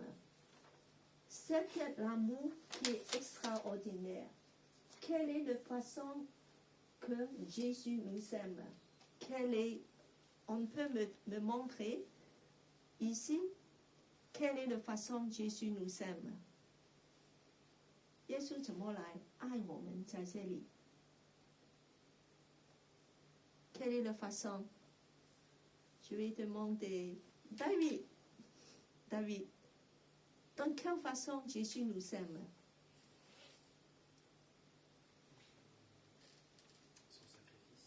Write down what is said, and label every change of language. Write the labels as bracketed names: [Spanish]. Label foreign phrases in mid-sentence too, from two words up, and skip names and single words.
[French] C'est l'amour qui est extraordinaire. Quelle est la façon que Jésus nous aime? On peut me montrer ici quelle est la façon Jésus nous aime? [Chinese] 耶稣怎么来爱我们在这里 [French] Quelle est la façon? Je vais demander David. Dans quelle façon Jésus nous aime? Son sacrifice.